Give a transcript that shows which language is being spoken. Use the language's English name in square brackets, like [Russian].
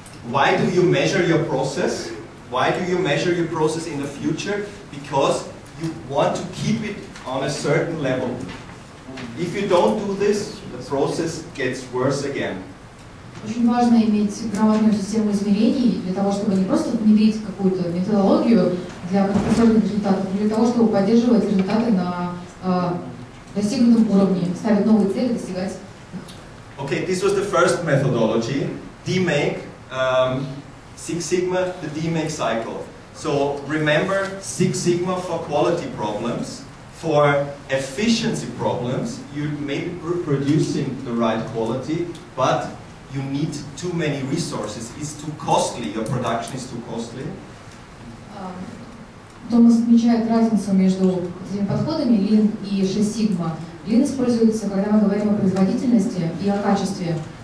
[English] Why do you measure your process? Why do you measure your process in the future? Because you want to keep it on a certain level. If you don't do this, the process gets worse again. [Russian] Очень важно иметь грамотную систему измерений для того, чтобы не просто внедрить какую-то методологию для краткосрочных результатов, но для того, чтобы поддерживать результаты на достигнутом уровне, ставить новые цели, достигать. [English] Okay, this was the first methodology, DMake, Six Sigma, the DMake cycle. So remember Six Sigma for quality problems. For efficiency problems, you may be producing the right quality, but you need too many resources. It's too costly, your production is too costly. [Russian] Томас отмечает разницу между этими подходами Lean и 6 Sigma. Lean используется, когда мы говорим о производительности и о качестве.